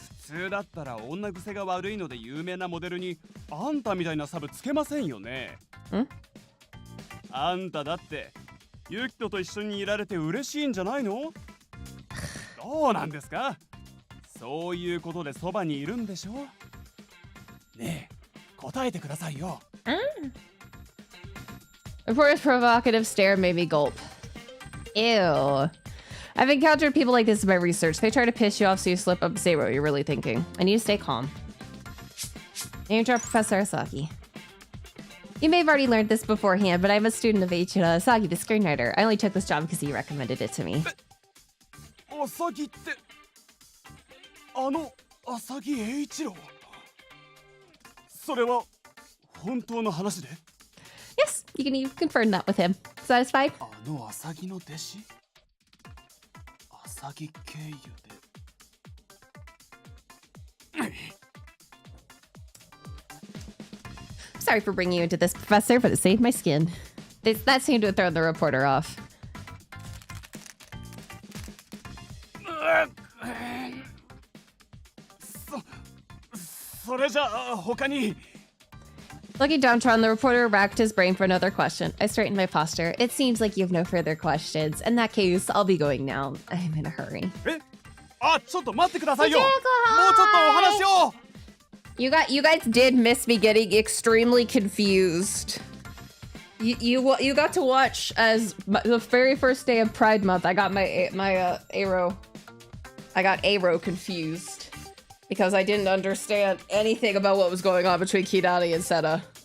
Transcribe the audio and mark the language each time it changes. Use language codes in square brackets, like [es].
[ja] 普通だったら女癖が悪いので有名なモデルにあんたみたいなサブつけませんよね。あんただってユキトと一緒にいられて嬉しいんじゃないの？どうなんですか？そういうことでそばにいるんでしょ？ねえ、答えてくださいよ。 [en] Reporter's provocative stare made me gulp. Ew. I've encountered people like this in my research. They try to piss you off so you slip up and say what you're really thinking. I need to stay calm. Name drop Professor Asagi. You may have already learned this beforehand, but I'm a student of Eiichiro Asagi, the screenwriter. I only took this job because he recommended it to me. [ja] アサギってあの浅木栄一郎。それは本当の話で？ [en] Yes, you can confirm that with him. Satisfied? [ja] あの浅木の弟子？浅木経由で。 [en] Sorry for bringing you into this, Professor, but it saved my skin. That seemed to have thrown the reporter off. [ja] それじゃあ他に。 [en] Looking downtrodden, the reporter racked his brain for another question. I straightened my posture. It seems like you have no further questions. In that case, I'll be going now. I'm in a hurry. [ja] え？あ、ちょっと待ってくださいよ。もうちょっとお話を。 [en] You guys did miss me getting extremely confused. You got to watch as the very first day of Pride Month. I got my arrow. I got arrow confused because I didn't understand anything about what was going on between Kidani and Sena.